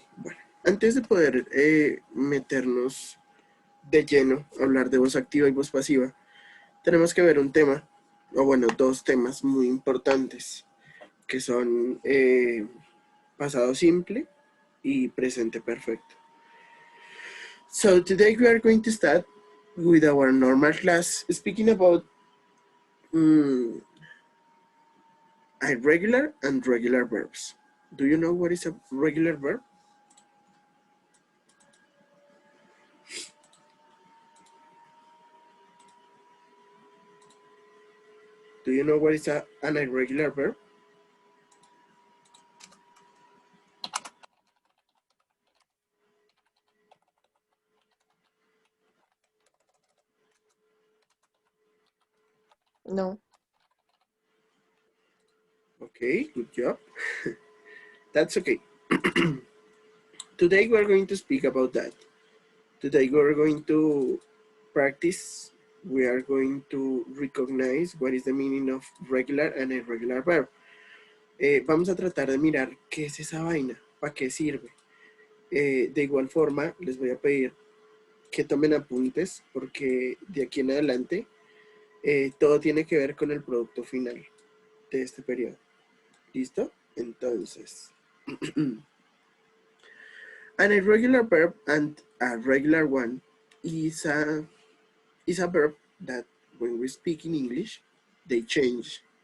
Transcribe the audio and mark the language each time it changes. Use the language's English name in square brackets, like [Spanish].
[Spanish] Bueno, antes de poder meternos de lleno a hablar de voz activa y voz pasiva, tenemos que ver un tema, o bueno, dos temas muy importantes, que son pasado simple y presente perfecto. [English] So today we are going to start with our normal class, speaking about irregular and regular verbs. Do you know what is a regular verb? Do you know what is an irregular verb? No. Okay, good job. That's okay. Today we are going to speak about that. Today we are going to practice. We are going to recognize what is the meaning of regular and irregular verb. [Spanish] Vamos a tratar de mirar qué es esa vaina, para qué sirve. De igual forma, les voy a pedir que tomen apuntes porque de aquí en adelante todo tiene que ver con el producto final de este periodo. ¿Listo? Entonces, [English] an irregular verb and a regular one is a verb that when we speak in English, they change.